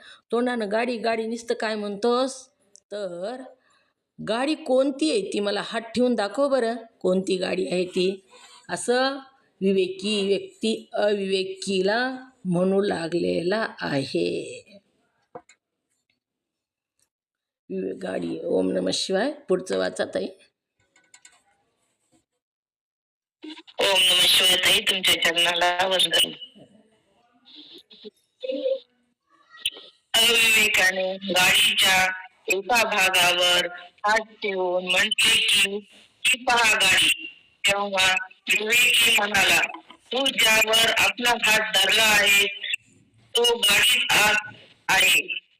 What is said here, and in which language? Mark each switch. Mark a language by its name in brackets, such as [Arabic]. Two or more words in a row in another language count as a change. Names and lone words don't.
[Marathi] तोंडानं गाडी गाडी नुसतं काय म्हणतोस? तर गाडी कोणती आहे ती मला हात ठेवून दाखव बरं, कोणती गाडी आहे ती, असं विवेकी व्यक्ती अविवेकीला म्हणू लागलेला आहे. गाडी. [Sanskrit] ओम नमः शिवाय. [Marathi] पुढचं वाचा ताई. [Sanskrit] ओम नमः शिवाय [Marathi] ताई, तुमच्या चरणाला वंदन. अविवेकाने गाडीच्या एका भागावर हात ठेवून म्हटले की ही पहा गाडी. तेव्हा विवेकी म्हणाला, तू ज्यावर आपला हात धरला आहे तो गाडीत आत आहे.